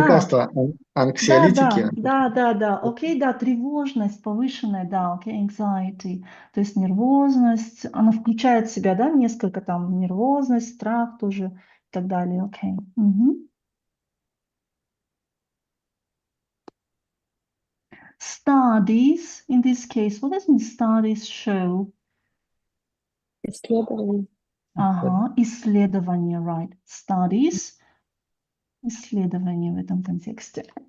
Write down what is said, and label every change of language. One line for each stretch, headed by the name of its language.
Russian: лекарства, анксиолитики. Да. Окей, да, тревожность повышенная, да, окей, anxiety. То есть нервозность, она включает в себя, да, несколько там нервозность, страх тоже и так далее, окей.
English: Studies, in this case, what does mean studies show?
Russian: Исследование. Исследование,
English: right.
Russian: Studies, исследование в этом контексте.